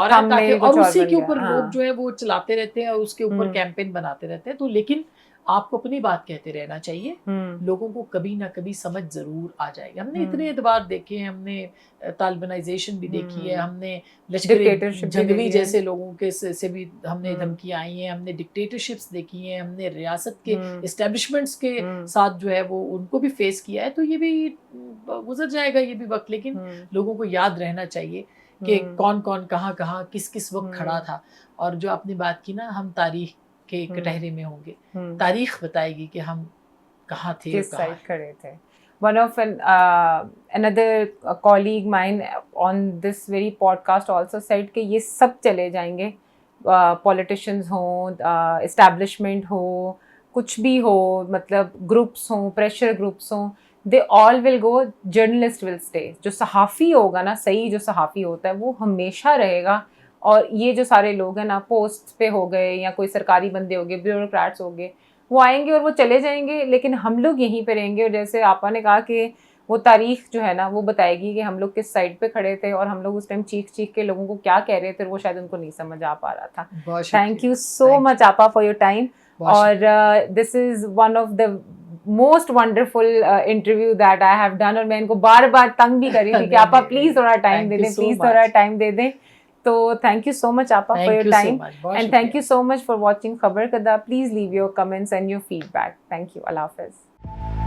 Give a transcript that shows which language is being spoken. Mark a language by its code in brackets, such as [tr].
[ur] تاکہ, اور اسی کے اوپر لوگ جو ہے وہ چلاتے رہتے ہیں, اور اس کے اوپر کیمپین بناتے رہتے ہیں. تو لیکن آپ کو اپنی بات کہتے رہنا چاہیے, لوگوں کو کبھی نہ کبھی سمجھ ضرور آ جائے گی. ہم نے اتنے اعتبار دیکھے ہیں, ہم نے طالبانائزیشن بھی دیکھی ہے, ہم نے لشکر جھنگوی جیسے لوگوں کے سے بھی ہم نے دھمکیاں آئی ہیں, ہم نے ڈکٹیٹرشپس دیکھی ہیں, ہم نے ریاست کے اسٹیبلشمنٹس کے ساتھ جو ہے وہ ان کو بھی فیس کیا ہے. تو یہ بھی گزر جائے گا, یہ بھی وقت, لیکن لوگوں کو یاد رہنا چاہیے کہ کون کون کہاں کہاں کس کس وقت کھڑا تھا. اور جو آپ نے بات کی نا, ہم تاریخ کہ کٹہرے میں ہوں گے. تاریخ بتائے گی کہ ہم کہاں تھے, کس سائڈ کھڑے تھے. [en] One of another colleague mine on this very podcast also said [ur] کہ یہ سب چلے جائیں گے, [en] politicians ہوں, establishment ہو, [ur] کچھ بھی ہو, مطلب گروپس ہوں, [en] Pressure groups ہوں, they all will go, journalist will stay. [ur] جو صحافی ہوگا نا, صحیح جو صحافی ہوتا ہے وہ ہمیشہ رہے گا. اور یہ جو سارے لوگ ہیں نا, پوسٹ پہ ہو گئے یا کوئی سرکاری بندے ہو گئے, بیوروکریٹس ہو گئے, وہ آئیں گے اور وہ چلے جائیں گے, لیکن ہم لوگ یہیں پہ رہیں گے. اور جیسے آپا نے کہا کہ وہ تاریخ جو ہے نا وہ بتائے گی کہ ہم لوگ کس سائڈ پہ کھڑے تھے اور ہم لوگ اس ٹائم چیخ چیخ کے لوگوں کو کیا کہہ رہے تھے, وہ شاید ان کو نہیں سمجھ آ پا رہا تھا. [en] Thank you so much آپا for your time. اور this is one of the most wonderful interview that I have done. [ur] اور میں ان کو بار بار تنگ بھی کری تھی کہ آپا پلیز تھوڑا ٹائم دے دیں, پلیز تھوڑا ٹائم دے دیں. [en] تو thank you so much Appa for your time, and thank you so much for watching Khabar Kada. Please leave your comments and your feedback. Thank you. Allah Hafiz.